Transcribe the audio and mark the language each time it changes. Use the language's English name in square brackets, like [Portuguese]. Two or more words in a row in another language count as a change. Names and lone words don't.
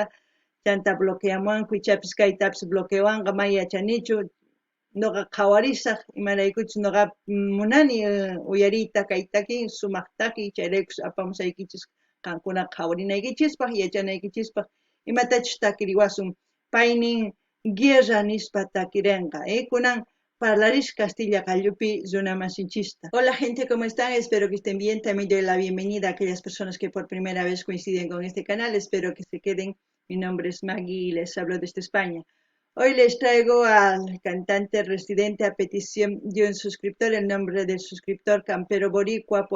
[Quechua] chanta bloqueamuwanku ichapis kaytapis bloquewanqa may yachanichu noqa qhawarisaq imaraykuchus noqa munani uyariyta kay takiy sumaq takiy chayraykus apamusaykichis qankuna qhawarinaykichispaq yachanaykichispaq imatachus takiriwasun paynin guerra nispa takirinqa kunan parlarish Castilla Qallupi runa masinchista. [Spanish] Hola gente, ¿cómo están? Espero que estén bien. También doy la bienvenida a aquellas personas que por primera vez coinciden con este canal. Espero que se queden. Mi nombre es Maggie y les hablo desde España. Hoy les traigo al cantante residente a petición de un suscriptor, el nombre del suscriptor Campero Boricua.